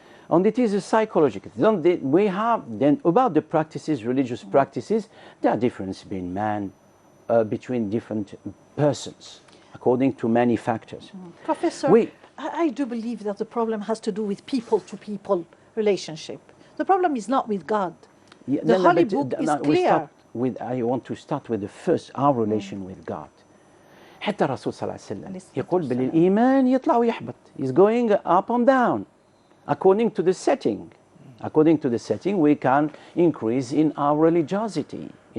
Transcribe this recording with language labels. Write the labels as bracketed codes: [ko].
[en] And it is a psychological. We have then about the practices, religious practices, there are differences between man, between different persons, according to many factors. Professor, I do believe that the problem has to do with people-to-people relationship. The problem is not with God. Yeah, the Holy Book is clear. I want to start with the first, our relation with God. [ar] حتى الرسول صلى الله عليه وسلم يقول بالإيمان يطلع ويحبط. [en] He's going up and down. According to the setting, we can increase in our religiosity.